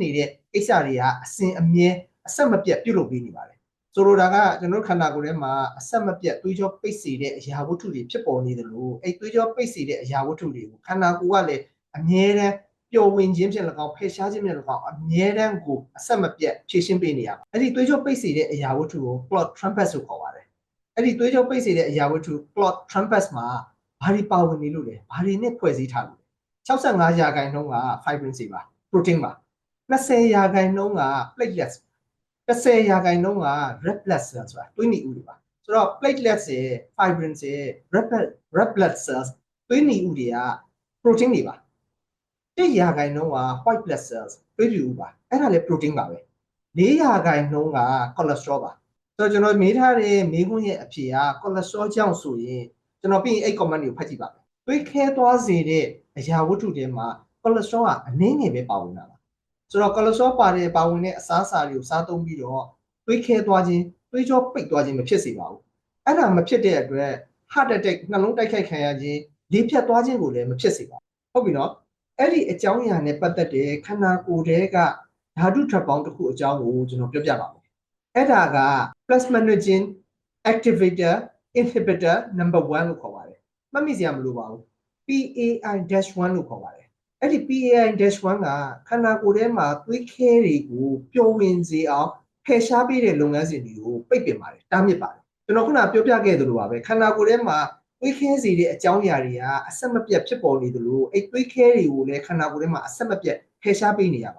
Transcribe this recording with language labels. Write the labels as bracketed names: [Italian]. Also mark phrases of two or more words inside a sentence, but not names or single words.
[Burmese] နေတဲ့ကိစ္စတွေကအစဉ်အမြဲအဆက်မပြတ်ပြုလုပ်ပေးနေပါတယ်ဆိုလိုတာကကျွန်တော်ခန္ဓာကိုယ်ထဲမှာအဆက်မပြတ်သွေးကြောပိတ်စေတဲ့အရာဝတ္ထုတွေ ဖြစ်ပေါ်နေတယ်လို့အဲ့သွေးကြောပိတ်စေတဲ့အရာဝတ္ထုတွေကိုခန္ဓာကိုယ်ကလည်းအမြဲတမ်းပျော်ဝင်ခြင်းဖြင့်၎င်းဖယ်ရှား ခြင်းဖြင့်၎င်းအမြဲတမ်းကိုအဆက်မပြတ်ဖြည့်ရှင်းပေးနေရပါအဲ့ဒီသွေးကြောပိတ်စေတဲ့အရာဝတ္ထုကို [English] clot trumpet [Burmese] ဆိုခေါ်ပါတယ်အဲ့ဒီသွေးကြောပိတ်စေတဲ့အရာဝတ္ထု [English] clot trumpet [Burmese] မှာဘာတွေပါဝင်နေလို့လဲဘာတွေနဲ့ဖွဲ့စည်းထားလို့လဲ65%က fibrin တွေပါ protein ပါ20%က platelets 10%က [English] red blood cells [Burmese] ဆိုတာသွေးနီဥတွေပါဆိုတော့ platelets ရဲ့ fibrin ရဲ့ [English] red blood cells [Burmese] သွေးနီဥတွေက protein တွေပါ 1%က [English] white blood cells [Burmese] သွေးပြူဥပါအဲ့ဒါလည်း protein ပါပဲ4%က cholesterol ပါဆိုတော့ကျွန်တော်မေးထားတဲ့မေးခွန်းရဲ့အဖြေက cholesterol ကြောင့်ဆိုရင်ကျွန်တော်ပြီးရင်အဲ့ comment တွေကိုဖတ်ကြည့်ပါမယ်သွေးခဲသွားစေတဲ့အရာဝတ္ထုတွေမှာ cholesterol ကအနည်းငယ်ပဲပါဝင်တာပါဆိုတော့ cholesterol ပါဝင်တဲ့အစားအစာ တွေကိုစားသုံးပြီးတော့သွေးခဲသွားခြင်းသွေးကြောပိတ်သွားခြင်းမဖြစ်စေပါဘူးအဲ့ဒါမဖြစ်တဲ့အတွက် [English] heart attack [Burmese] နှလုံးတိုက်ခိုက်ခံရခြင်းလေဖြတ်သွားခြင်းကိုလည်းမဖြစ်စေပါဘူးဟုတ်ပြီနော်အဲ့ဒီအကြောင်းအရာနဲ့ပတ်သက်တဲ့ခန္ဓာကိုယ်ထဲကဓာတုဓာတ်ပေါင်းတစ်ခုအကြောင်းကိုကျွန်တော်ပြောပြပါမယ်အဲ့ဒါက [English] plasminogen activator inhibitor number 1 [Burmese] လို့ခေါ်ပါတယ်မှတ်မိစရာမလိုပါဘူး PAI-1 လို့ခေါ်ပါတယ်အဲ့ဒီ PAI-1 ကခန္ဓာကိုယ်ထဲမှာသွေးခဲတွေကိုပျော်ဝင်စေအောင်ဖယ်ရှားပေးတဲ့လုပ်ငန်းစဉ်တွေကိုပိတ်ပင်ပါတယ်တားမြစ်ပါတယ်ကျွန်တော်ခုနပြောပြခဲ့သလိုပါပဲခန္ဓာကိုယ်ထဲမှာသွေးခဲစေတဲ့အကြောင်းအရာတွေကအဆက်မပြတ်ဖြစ်ပေါ်နေသလိုအဲ့သွေးခဲတွေကိုလည်းခန္ဓာကိုယ်ထဲမှာအဆက်မပြတ်ဖယ်ရှားပေးနေရ